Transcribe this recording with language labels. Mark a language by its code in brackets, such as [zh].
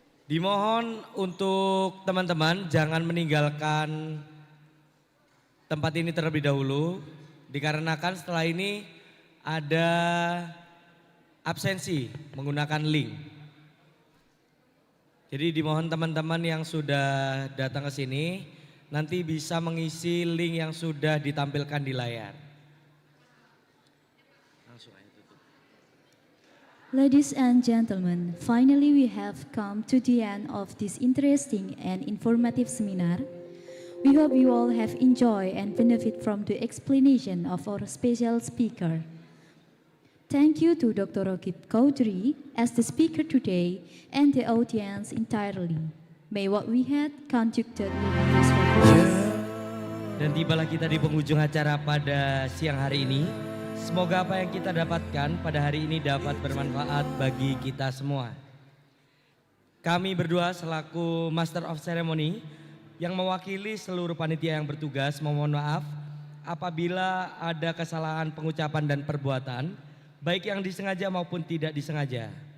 [id] Dimohon untuk teman-teman jangan meninggalkan tempat ini terlebih dahulu, dikarenakan setelah ini ada absensi menggunakan link. Jadi dimohon teman-teman yang sudah datang ke sini nanti bisa mengisi link yang sudah ditampilkan di layar. Langsung aja tutup. [en] Ladies and gentlemen, finally we have come to the end of this interesting and informative seminar. We hope you all have enjoyed and benefit from the explanation of our special speaker. Thank you to Dr. Rokib Kaudri as the speaker today and the audience entirely. May what we had conducted will be useful for us. [id] Dan tibalah kita di penghujung acara pada siang hari ini. Semoga apa yang kita dapatkan pada hari ini dapat bermanfaat bagi kita semua. Kami berdua selaku Master of Ceremony yang mewakili seluruh panitia yang bertugas memohon maaf apabila ada kesalahan pengucapan dan perbuatan, baik yang disengaja maupun tidak disengaja.